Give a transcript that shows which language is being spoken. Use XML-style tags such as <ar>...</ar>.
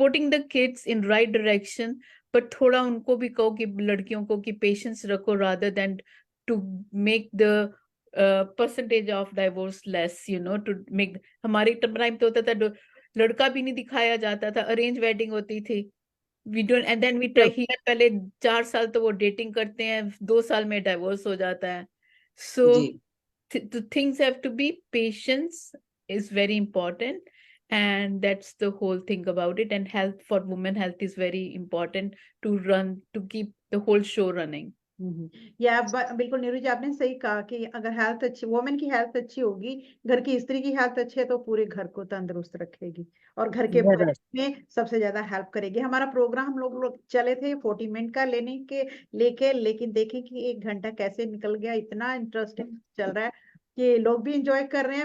<en>the kids in right direction, but</en> <hi>थोड़ा उनको भी कहो कि लड़कियों को कि पेशेंस रखो</hi> <en>rather than to make the percentage of divorce less, you know, to make।</en> <hi>हमारे टाइम तो होता था लड़का भी नहीं दिखाया जाता था, अरेंज वेडिंग होती थी,</hi> <en>we don't, and then we try here,</en> <hi>पहले 4 साल तो वो डेटिंग करते हैं, 2 साल में डाइवोर्स हो जाता है। सो जी</hi> <en>the things have to be, patience is very important, and that's the whole thing about it. And health for women, health is very important to run, to keep the whole show running.</en> <hi>ये आप बिल्कुल नीरू जी आपने सही कहा कि अगर health अच्छी, women की हेल्थ अच्छी होगी, घर की स्त्री की हेल्थ अच्छी है तो पूरे घर को तंदुरुस्त रखेगी और घर के जरूर। बजट में सबसे ज्यादा हेल्प करेगी। हमारा प्रोग्राम हम लोग चले थे 40 मिनट का लेके, लेकिन देखें कि 1 घंटा कैसे निकल गया, इतना इंटरेस्टिंग चल रहा है कि लोग भी इंजॉय कर रहे हैं।</hi>